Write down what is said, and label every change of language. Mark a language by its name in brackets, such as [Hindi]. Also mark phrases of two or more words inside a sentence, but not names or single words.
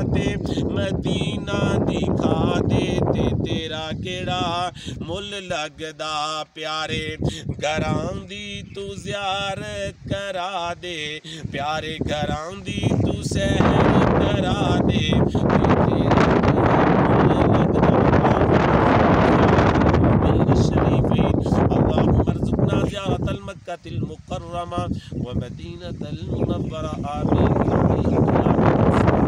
[Punjabi] تے مدینہ دکھا دے، تے تیرا کیڑا مل لگدا، پیارے گھراں دی تو زیارت کرا دے، پیارے گھراں دی تو سیر کرا دے، تے تیرا [Arabic] اللهم ارزقنا زيارة المكة المكرمة ومدينة المنورة [Punjabi] آمين.